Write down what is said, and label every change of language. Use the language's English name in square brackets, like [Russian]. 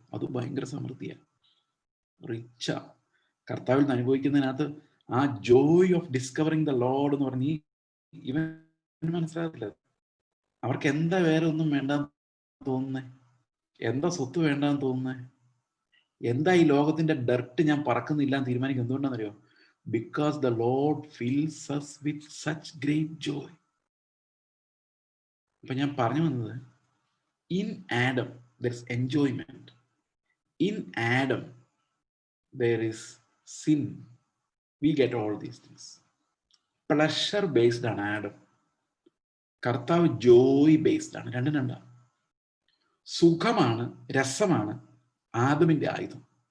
[Malayalam] അത് ഭയങ്കര സമൃദ്ധിയാ, റിച്ചാ. കർത്താവിൽ നിന്ന് അനുഭവിക്കുന്നതിനകത്ത് ആ [English] joy of discovering the Lord [Malayalam] എന്ന് പറഞ്ഞ് ഇവൻ മനസ്സിലാകത്തില്ല. അവർക്ക് എന്താ വേറെ ഒന്നും വേണ്ടാന്ന് തോന്നുന്നേ? എന്താ സ്വത്ത് വേണ്ടാന്ന് തോന്നുന്നേ? എന്താ ഈ ലോകത്തിന്റെ ഡർട്ട് ഞാൻ പറക്കുന്നില്ല എന്ന് തീരുമാനിക്കും. എന്തുകൊണ്ടാണെന്നറിയോ? [English] Because the Lord fills us with such great joy. [Malayalam] അപ്പൊ ഞാൻ പറഞ്ഞു വന്നത്, [English] In Adam there is enjoyment. In Adam there is sin. We get all these things. Pleasure based ആണ് Adam. [Malayalam] കർത്താവ് ജോയ് ബേസ്ഡ് ആണ്. രണ്ടും രണ്ടാണ്. സുഖമാണ്, രസമാണ് ആദമിന്റെ ആയുധം.